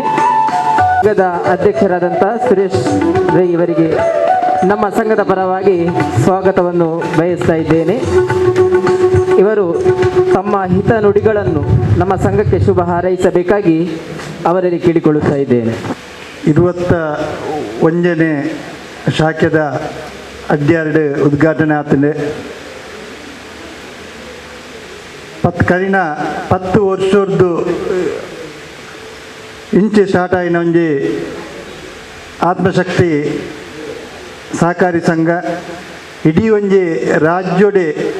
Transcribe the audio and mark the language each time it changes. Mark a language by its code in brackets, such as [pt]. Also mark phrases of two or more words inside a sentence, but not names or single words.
[kn] ಸಂಘದ ಅಧ್ಯಕ್ಷರಾದಂಥ ಸುರೇಶ್ ರೈ ಇವರಿಗೆ ನಮ್ಮ ಸಂಘದ ಪರವಾಗಿ ಸ್ವಾಗತವನ್ನು ಬಯಸ್ತಾ ಇದ್ದೇನೆ. ಇವರು ತಮ್ಮ ಹಿತ ನುಡಿಗಳನ್ನು ನಮ್ಮ ಸಂಘಕ್ಕೆ ಶುಭ ಹಾರೈಸಬೇಕಾಗಿ ಅವರಲ್ಲಿ ಕೇಳಿಕೊಳ್ಳುತ್ತಾ ಇದ್ದೇನೆ. [tcy] 21ನೇ ಶಾಖೆದ ಅಡ್ಡಿಯಾರ್ಡ್ ಉದ್ಘಾಟನೆ ಆತಂಡೆ 10 ವರ್ಷದ್ದು ಇಂಚೆ ಸ್ಟಾರ್ಟ್ ಆಯಿನ ಒಂಜಿ ಆತ್ಮಶಕ್ತಿ ಸಹಕಾರಿ ಸಂಘ ಇಡೀ ಒಂಜಿ ರಾಜ್ಯೊಡೆ